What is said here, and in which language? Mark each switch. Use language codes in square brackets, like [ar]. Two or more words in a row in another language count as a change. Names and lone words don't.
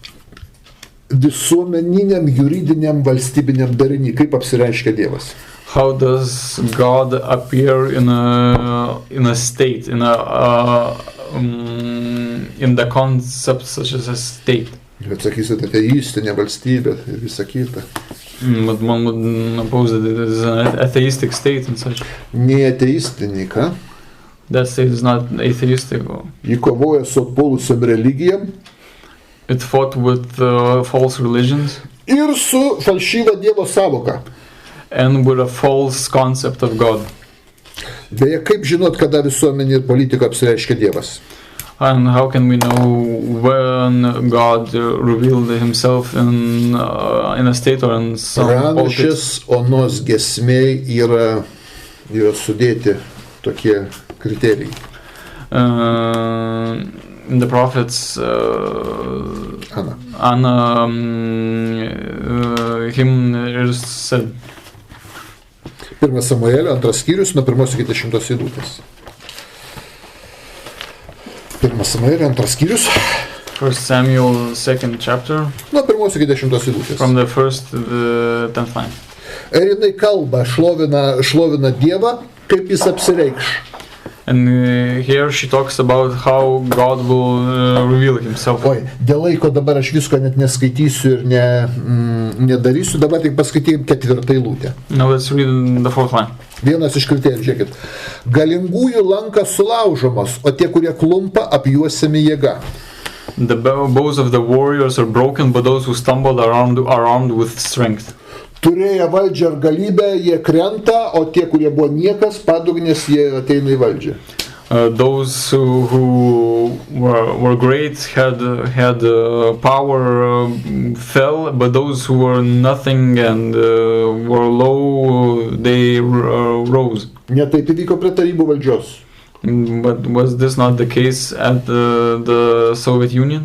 [lt] Visuomeniniam, juridiniam, valstybiniam darinį, kaip apsireiškia Dievas? [en] How does God appear in a state, in the concept such as a state? [lt] Bet sakysit, ateistinė valstybė ir visa kita. [en] But one would oppose that it is an atheistic state and such. [lt] Ne ateistinė, ką? [en] That state is not atheistic. [lt] Ji kovoja su atpuolusiam religijom. [en] It fought with false religions. [lt] Ir su falšyva Dievo sąvoka. [en] And with a false concept of God. [lt] Beje, kaip žinot, kada visuomenė ir politika apsireiškia Dievas? [en] And how can we know when God revealed himself in a state or in some politics? [lt] Pranašės Onos giesmėj yra sudėti tokie kriterijai. [en] In the prophets Anna him is said. [lt] 1 Samuelio 2 skyrius nuo 1 iki 10 eilutės. 1 Samuelio 2 skyrius. [en] 1 Samuel 2nd chapter. [lt] Nuo 1 iki 10 eilutės. [en] From the first to the 10th line. [lt] Ir jinai kalba, šlovina Dievą, kaip jis apsireikš. [en] And here she talks about how God will reveal himself. [lt] Oi, dėl laiko dabar aš visko net neskaitysiu ir nedarysiu, dabar tik paskaitykim 4 eilutę. [en] Now let's read the 4th line. [lt] Vienas iš kriterijų, žiūrėkit. Galingųjų lankas sulaužomas, o tie, kurie klumpa, apjuosiami jėga. [en] The bows of the warriors are broken, but those who stumble are armed with strength. [lt] Turėję valdžią ar galybę, jie krenta, o tie, kurie buvo niekas, padugnės, jie ateina į valdžią. [en] Those who were great had power fell, but those who were nothing and were low, they rose. [lt] Ne taip įvyko prie tarybų valdžios. [en] But was this not the case at the Soviet Union?